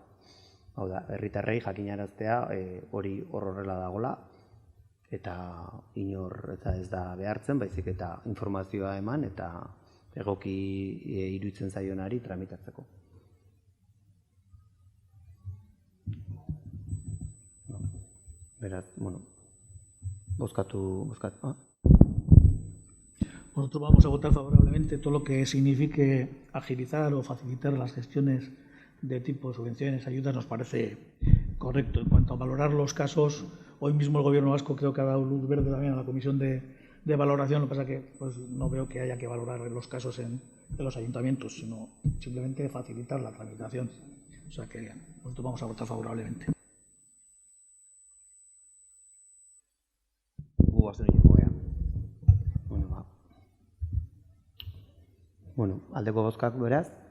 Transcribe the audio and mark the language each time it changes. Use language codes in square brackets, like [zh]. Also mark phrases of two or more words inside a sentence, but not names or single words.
[eu] Hau da, herritarrei jakinaraztea hori horrela dagola, eta inor ez da behartzen, baizik eta informazioa eman eta egoki iruditzen zaionari tramitatzeko. Beraz, bozkatu. [es] Nosotros vamos a votar favorablemente todo lo que signifique agilizar o facilitar las gestiones de tipo subvenciones, ayudas, nos parece correcto. En cuanto a valorar los casos, hoy mismo el Gobierno vasco creo que ha dado luz verde también a la comisión de valoración, lo que pasa que no veo que haya que valorar los casos en los ayuntamientos, sino simplemente facilitar la tramitación. O sea que nosotros vamos a votar favorablemente. [eu] Aldeko bozkak beraz.